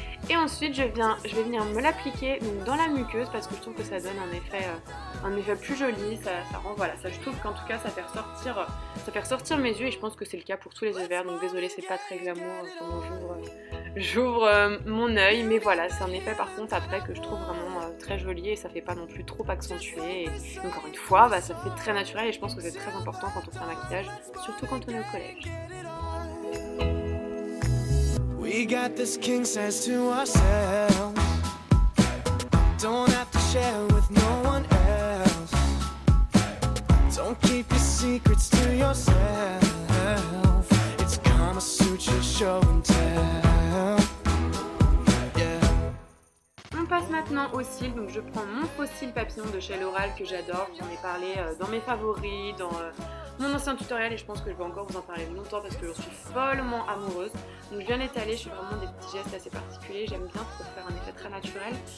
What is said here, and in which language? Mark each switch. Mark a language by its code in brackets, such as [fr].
[fr] Et ensuite je vais venir me l'appliquer dans la muqueuse parce que je trouve que ça donne un effet plus joli, ça rend, voilà, ça, je trouve qu'en tout cas ça fait ressortir mes yeux et je pense que c'est le cas pour tous les yeux verts, donc désolée c'est pas très glamour comment j'ouvre mon œil, mais voilà, c'est un effet par contre après que je trouve vraiment très joli et ça fait pas non plus trop accentué et encore une fois ça fait très naturel et je pense que c'est très important quand on fait un maquillage, surtout quand on est au collège. [en] We got this king size to ourselves. Don't have to share with no one else. Don't keep your secrets to yourself. It's Kama Sutra show and tell. [fr] On passe maintenant au cils, donc je prends mon faux cils papillon de chez L'Oréal que j'adore, j'en ai parlé dans mes favoris, dans mon ancien tutoriel et je pense que je vais encore vous en parler longtemps parce que j'en suis follement amoureuse. Donc je viens l'étaler, je fais vraiment des petits gestes assez particuliers, j'aime bien pour faire un effet très naturel.